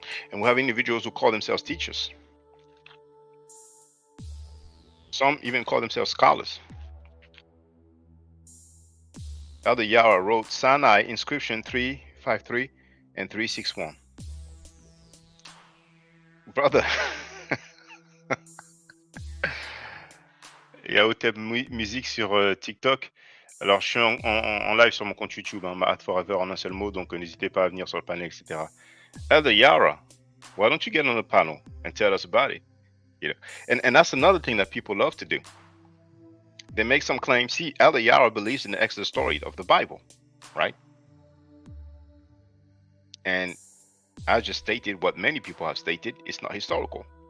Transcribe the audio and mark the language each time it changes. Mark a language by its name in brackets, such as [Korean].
[English] And we have individuals who call themselves teachers. Some even call themselves scholars. Elder Yarah wrote Sinai inscription 353 and 361. Brother, [French] il y a Hotep musique sur TikTok. Alors, je suis en live sur mon compte YouTube, Ma'at Forever en un seul mot, donc n'hésitez pas à venir sur le panel, etc. [English] Elder Yarah, why don't you get on the panel and tell us about it? And that's another thing that people love to do. They make some claims. See, Elder Yarah believes in the Exodus story of the Bible, right? And I just stated what many people have stated. It's not historical.